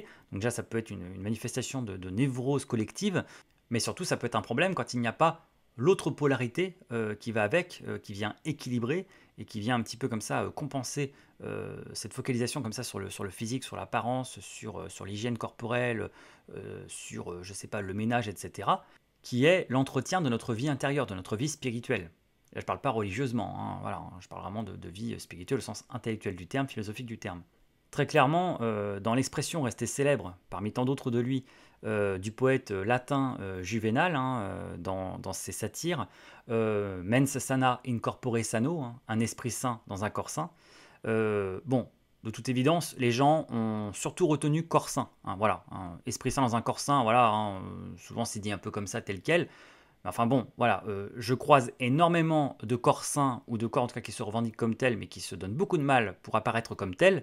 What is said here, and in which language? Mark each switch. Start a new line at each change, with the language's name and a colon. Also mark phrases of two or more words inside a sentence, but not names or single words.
French: Donc déjà, ça peut être une manifestation de névrose collective, mais surtout, ça peut être un problème quand il n'y a pas l'autre polarité qui va avec, qui vient équilibrer et qui vient un petit peu comme ça compenser cette focalisation comme ça sur le physique, sur l'apparence, sur l'hygiène corporelle, sur, je sais pas, le ménage, etc., qui est l'entretien de notre vie intérieure, de notre vie spirituelle. Là, je ne parle pas religieusement, hein, voilà, hein, je parle vraiment de vie spirituelle au sens intellectuel du terme, philosophique du terme. Très clairement, dans l'expression restée célèbre, parmi tant d'autres de lui, du poète latin Juvénal, hein, dans ses satires,
Latin: mens sana in corpore sano,
French: hein, un esprit sain dans un corps sain. Bon, de toute évidence, les gens ont surtout retenu corps sain, hein, voilà, hein, esprit sain dans un corps sain, voilà, hein, souvent c'est dit un peu comme ça, tel quel. Enfin bon, voilà, je croise énormément de corps sains, ou de corps en tout cas qui se revendiquent comme tels, mais qui se donnent beaucoup de mal pour apparaître comme tels.